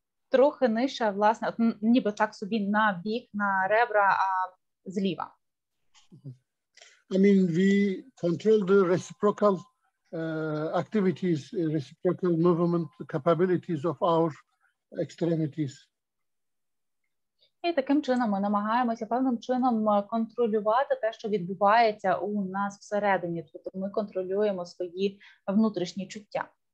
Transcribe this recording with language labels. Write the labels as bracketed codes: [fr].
[uk] трохи нижче, власне, ніби так собі на бік, на ребра зліва. [en] I mean, we control the reciprocal activities, reciprocal movement capabilities of our extremities. [uk] І таким чином ми намагаємося певним чином контролювати те, що відбувається у нас всередині. Тобто ми контролюємо свої внутрішні чуття.